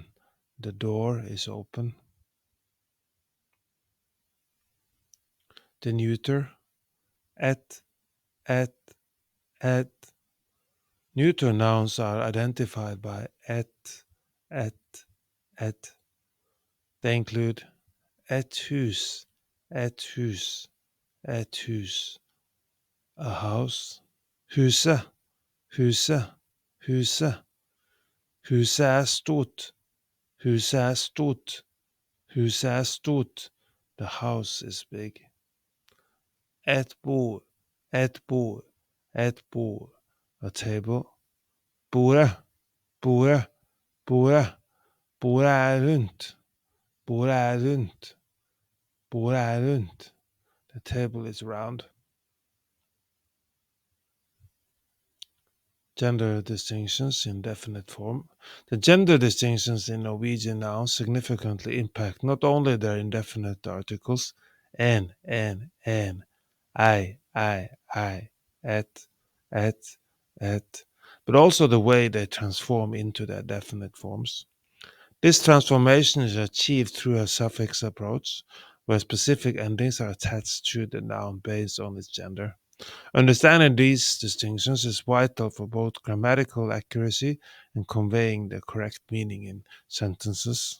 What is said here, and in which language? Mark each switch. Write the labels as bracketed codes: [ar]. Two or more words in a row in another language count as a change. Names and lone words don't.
[en] The door is open. The neuter, et. Neuter nouns are identified by et. They include [no] et hus, et hus, et hus. [en] A house. [no] Huset, huset, huset. Huset er stort, huset er stort, huset er stort. [en] The house is big. [no] Et bord, et bord, et bord. [en] A table. [no] Bordet, bordet, bordet. Bordet er rundt, bordet er rundt, bordet er rundt. [en] The table is round. Gender distinctions in definite form. The gender distinctions in Norwegian nouns significantly impact not only their indefinite articles en, I, et, but also the way they transform into their definite forms. This transformation is achieved through a suffix approach, where specific endings are attached to the noun based on its gender. Understanding these distinctions is vital for both grammatical accuracy and conveying the correct meaning in sentences.